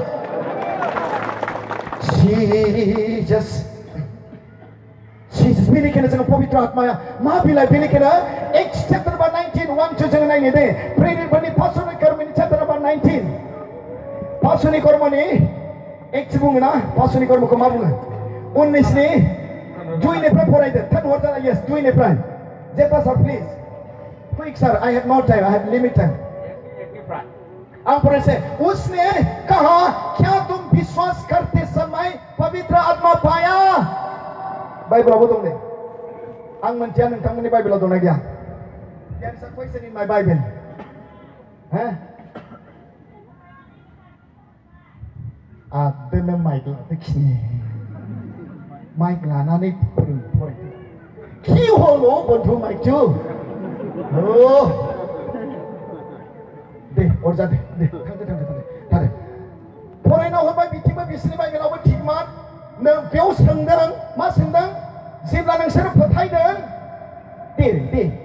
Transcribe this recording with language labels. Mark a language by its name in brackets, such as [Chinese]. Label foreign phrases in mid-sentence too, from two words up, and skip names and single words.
[Bodo] Jesus बेनिखायनो जोङो पबित्र आत्माया मा बिलाइ बेनिखायनो एक्स [English] chapter number [Bodo] 19 1 2 जोङो नायनो दे प्रेरितफोरनि पासुनि कर्मनि चैप्टर नम्बर 19 पासुनि कर्मनि एक्स बुङो ना पासुनि कर्मखौ मा बुङो 19 नि 2 निफ्राय फरायदो थर्ड हरजाना यस 2 निफ्राय जेता [English] sir please quick sir I have no time I have limited time [Hindi] आप से उसने कहा क्या तुम विश्वास करते समय पवित्र आत्मा पाया [Bodo] बाइबलावबो दं दे आं मोनथिया नोंथांमोननि बाइबलाव दंना गैया [English] there is a question in my bible [Bodo] ha आदोनो माइक लादोखिनि माइक लानानै फरायदो कि हलो बन्धु माइकजु ओ दे अरजा दे थांदो फरायना हरबाय बिथिंबो बिसोरनि बाइबेलावबो थिगमोन नों बेयाव सोंदों मा सोंदों जेब्ला नोंसोर फोथायदों दे